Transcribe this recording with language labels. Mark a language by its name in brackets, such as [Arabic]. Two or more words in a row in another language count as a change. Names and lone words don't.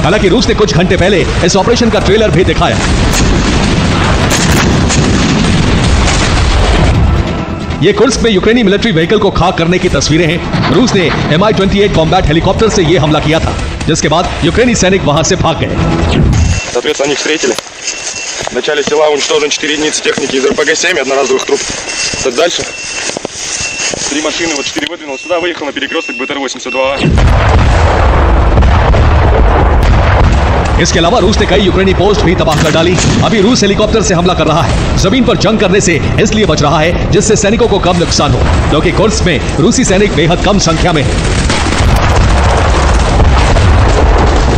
[Hindi] हालांकि रूस ने कुछ घंटे पहले इस ऑपरेशन का ट्रेलर भी दिखाया। ये कुर्स्क में यूक्रेनी [English] military vehicle [Hindi] को खाक करने की तस्वीरें हैं। रूस ने Mi-28 [English] combat helicopter [Hindi] से ये हमला किया था, जिसके बाद यूक्रेनी सैनिक वहां से भाग गए। [Russian] Соответственно, они встретили. В начале села уничтожено 4 единицы техники из РПГ-7 и одноразовых труб. Так дальше. 3 машины, вот 4 выдвинулось сюда, выехал на перекресток БТР-82. [Hindi] इसके अलावा रूस ने कई यूक्रेनी पोस्ट भी तबाह कर डाली। अभी रूस हेलीकॉप्टर से हमला कर रहा है। जमीन पर जंग करने से इसलिए बच रहा है जिससे सैनिकों को कम नुकसान हो, क्योंकि कुर्स्क में रूसी सैनिक बेहद कम संख्या में है।